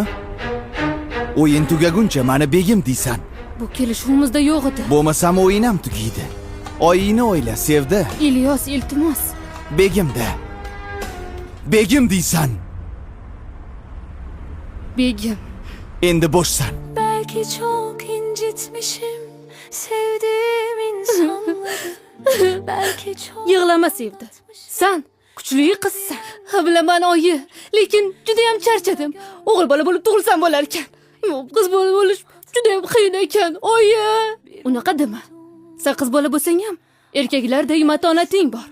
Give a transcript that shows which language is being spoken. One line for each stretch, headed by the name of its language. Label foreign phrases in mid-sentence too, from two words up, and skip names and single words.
Uzbek: O'yin tugaguncha meni begim deysan. Bu kelishuvimizda yo'q edi. Bo'lmasam o'yin ham tugaydi. Oyingni o'yla, Sevdi. Ilyos, iltimos. Begimda. Begim deysan. Begim. Endi bo'shsan.
Turkish: Belki çok incitmişim sevdiğim insanları. Belki çok...
Uzbek: Yig'lama Sevdi. Sen kuchli qizsan. Ha bilaman oyi, lekin juda ham charchadim. O'g'il bola bo'lib tug'ilsam bo'lar ekan. Qiz bola bo'lish juda ham qiyin ekan, oyi. Unaqa dema. Sen qiz bola bo'lsang ham erkaklardek matonating bor.